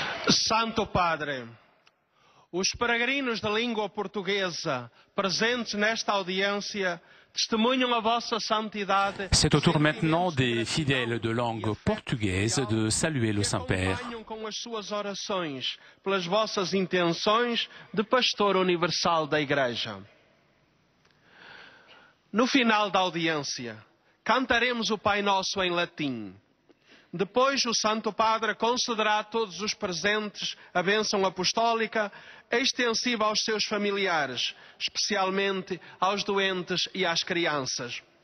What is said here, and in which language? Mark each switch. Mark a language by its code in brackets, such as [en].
[pt] Santo Padre, os peregrinos de língua portuguesa presentes nesta audiência testemunham a vossa santidade. [fr] C'est au tour maintenant des fidèles de langue portugaise de saluer le Saint-Père. [pt] Acompanham com as suas orações pelas vossas intenções de pastor universal da Igreja. No final da audiência, cantaremos o Pai Nosso em latim. Depois, o Santo Padre concederá a todos os presentes a bênção apostólica extensiva aos seus familiares, especialmente aos doentes e às crianças.